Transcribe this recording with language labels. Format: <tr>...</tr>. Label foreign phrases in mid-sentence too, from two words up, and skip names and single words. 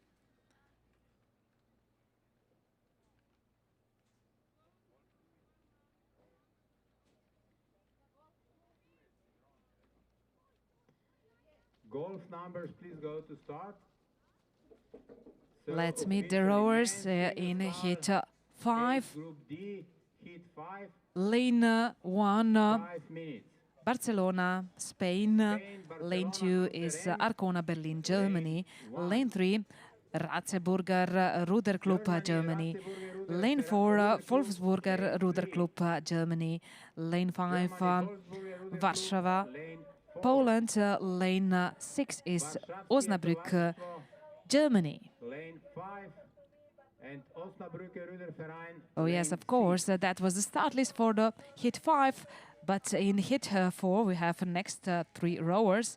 <en>Golf numbers, please go to start. So let's meet the rowers in hit 5. Group D, hit 5. Lane 1. 5 minutes. Barcelona, Spain. Lane 2 is Arcona, Berlin, Germany. Lane 3, Ratzeburger Ruderclub, Germany. Lane 4, Wolfsburger Ruderclub, Germany. Lane 5, Warsaw, Poland. Lane 6 is Osnabrück, Germany. Lane 5 and Osnabrücker Ruderverein. Oh yes, of course, that was the start list for the hit 5. But in hit 4, we have next 3 rowers.</en>